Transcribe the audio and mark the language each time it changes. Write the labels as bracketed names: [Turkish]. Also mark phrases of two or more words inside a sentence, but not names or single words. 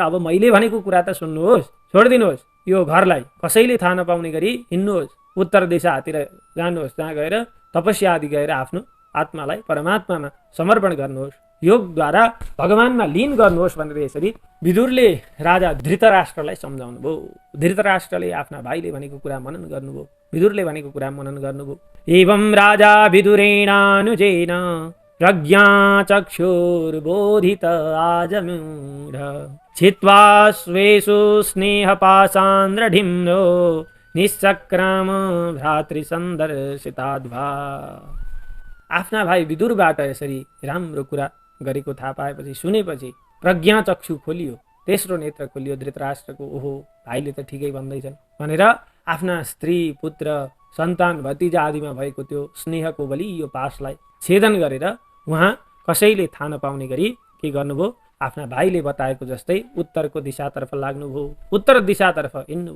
[Nepali] अब मैले भनेको कुरा त सुन्नुहोस्, छोडिदिनुहोस्। यो घरलाई कसैले थाहा नपाउने गरी हिँड्नुहोस्, उत्तर दिशातिर जानुहोस्, जहाँ गएर तपस्या आदि गएर आफ्नो आत्मालाई परमात्मामा समर्पण गर्नुहोस्, योगद्वारा भगवानमा लीन गर्नुहोस् भनेर यसरी विदुरले राजा धृतराष्ट्रलाई सम्झाउनु भयो। धृतराष्ट्रले आफ्ना भाइले भनेको कुरा मनन गर्नुभयो, विदुरले भनेको कुरा मनन गर्नुभयो। [Sanskrit] एवं राजा विदुरेणानुजेन प्रज्ञा चक्षुर्बोधित आजमूढ छित्त्वा स्वेषु स्नेहपाशान्द्रढिम्नो निश्चक्राम भ्रातृसन्दर्शिताद्वा। [Nepali] आफ्ना भाइ विदुरबाट यसरी राम्रो कुरा गरेको थाहा पाएपछि, सुनेपछि प्रज्ञा चक्षु खोलियो, तेस्रो नेत्र खोलियो धृतराष्ट्रको। ओहो, भाइले त ठिकै भन्दैछन् भनेर आफ्ना स्त्री पुत्र सन्तान भतिजा आदिमा भएको त्यो स्नेहको बलियो पासलाई छेदन गरेर उहाँ कसैले थाहा नपाउने गरी के गर्नुभयो, आफ्ना भाइले बताएको जस्तै उत्तरको दिशातर्फ लाग्नुभयो, उत्तर दिशातर्फ हिँड्नुभयो।